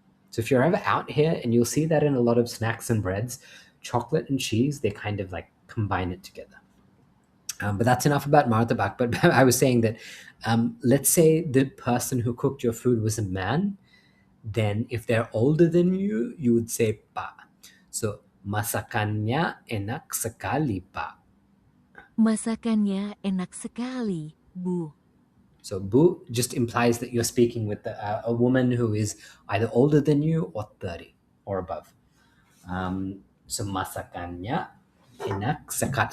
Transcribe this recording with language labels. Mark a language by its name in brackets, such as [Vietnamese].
[English] So if you're ever out here, and you'll see that in a lot of snacks and breads, chocolate and cheese, they kind of like combine it together. But that's enough about martabak. But I was saying that, let's say the person who cooked your food was a man, then if they're older than you would say pa. [Indonesian] So masakannya enak sekali pa. Masakannya enak sekali, Bu. [English] So bu just implies that you're speaking with a woman who is either older than you or 30 or above. [Indonesian] So masakannya enak sekali.